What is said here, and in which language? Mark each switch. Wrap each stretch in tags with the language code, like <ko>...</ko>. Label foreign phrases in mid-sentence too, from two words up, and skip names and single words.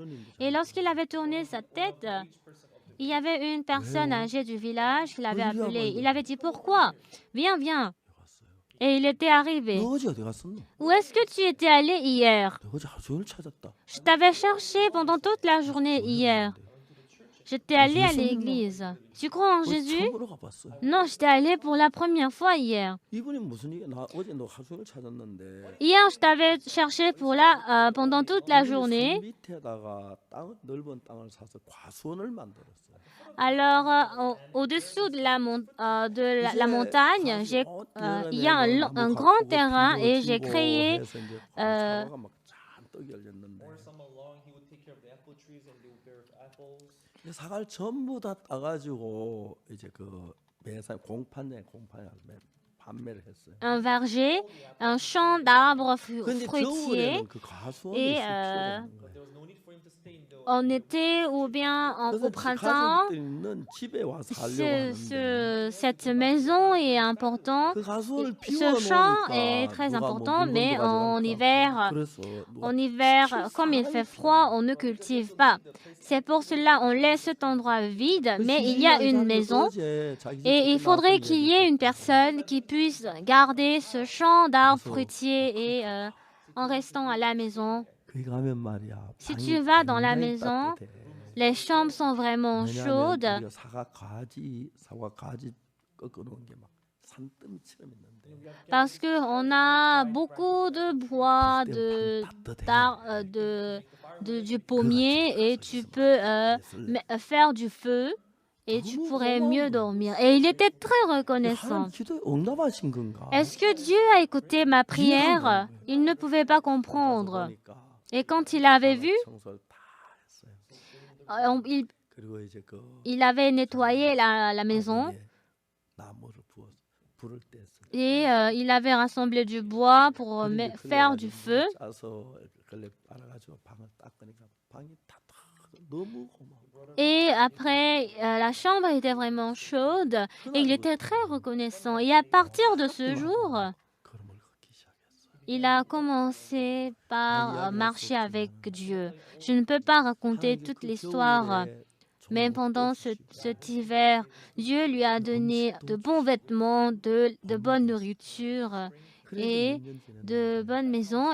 <fr>Et lorsqu'il avait tourné sa tête, il y avait une personne âgée du village qui l'avait appelé. Il avait dit, pourquoi? Viens, viens. Et il était arrivé. Où est-ce que tu étais allé hier? Je t'avais cherché pendant toute la journée hier. J'étais allée à</fr> <ko>예수 믿나?</ko> <fr>l'église. Tu crois en</fr> <ko>어제</ko> <fr>Jésus?</fr> <ko>처음으로 가봤어요.</ko> <fr>Non, j'étais allée pour la première fois hier.</fr> <ko>이분이 무슨 얘기? 나 어제 너 하루 종일 찾았는데</ko> <fr>Hier, je t'avais cherché pendant toute la</fr> <ko>산</ko> <fr>journée.</fr> <ko>밑에다가 넓은 땅을 사서 과수원을 만들었어요.</ko> <fr>Alors, au-dessous de la montagne, il y a un grand terrain et j'ai créé</fr> <ko>사과가 막 잔뜩 열렸는데 이 사과를 전부 다 따가지고 이제 그 매산 공판에 판매를 했어요.</ko> <fr>un verger, un champ d'arbres</fr> <ko>근데</ko> <fr>fruitiers.</fr> <ko>겨울에는 그 가수원이</ko> <fr>Et,</fr> <ko>있을 필요가 없는 거예요.</ko> <fr>En été ou bien au</fr> <ko>그래서</ko> <fr>printemps,</fr> <ko>가족들은 집에 와서 살려고 하는데</ko> <fr>cette maison est importante.</fr> <ko>그 가수원을</ko> <fr>Ce champ</fr> <ko>비워놓으니까</ko> <fr>est très</fr> <ko>누가 뭐</ko> <fr>important,</fr> <ko>물건도</ko> <fr>mais</fr> <ko>가져가니까. 그래서 누가</ko> <fr>en hiver, comme il fait froid, on ne cultive pas. C'est pour cela on laisse cet endroit vide,</fr> <ko>그</ko> <fr>mais il y a une</fr> <ko>시집간</ko> <fr>maison</fr> <ko>어제 자기 집</ko> <fr>et il</fr> <ko>밖에</ko> <fr>faudrait</fr> <ko>나왔던</ko> <fr>qu'il y ait une personne qui puisse garder ce champ d'arbres fruitiers et en restant à la maison.</fr> <ko>거기 가면 말이야.</ko> <fr>Si</fr> <ko>방이</ko> <fr>tu vas dans la</fr> <ko>굉장히</ko> <fr>maison,</fr> <ko>따뜻해.</ko> <fr>les chambres sont vraiment</fr> <ko>왜냐하면</ko> <fr>chaudes</fr> <ko>우리가 사과 가지 꺾어놓은 게 막 산더미처럼 있는데</ko> <fr>parce qu'on a beaucoup de bois,</fr> <ko>그때 방 따뜻해.</ko> <fr>du pommier et tu peux faire du feu et tu pourrais mieux dormir. Et il était très reconnaissant.</fr> <ko>하나님 기도에 응답하신 건가?</ko> <fr>Est-ce que Dieu a écouté ma prière? Il ne pouvait pas comprendre.</fr> <ko>보니까</ko> <fr>Et quand il avait vu,</fr> <ko>청소를 다 했어요. 그리고 이제 그</ko> <fr>il avait nettoyé la maison</fr> <ko>위에 나무를 부어서 불을 뗐어요.</ko> <fr>et il avait rassemblé du bois pour faire du feu.</fr> <ko>짜서 걸레 빨아가지고 방을 닦으니까 방이 따뜻하고 너무 고마워.</ko> <fr>Et après, la chambre était vraiment chaude et il était très reconnaissant. Et à partir de ce jour, 걸음을 걷기 시작했어요. il a commencé par marcher avec Dieu. Je ne peux pas raconter toute l'histoire, mais pendant cet hiver, Dieu lui a donné de bons vêtements, de bonne nourriture et de bonnes maisons.</fr>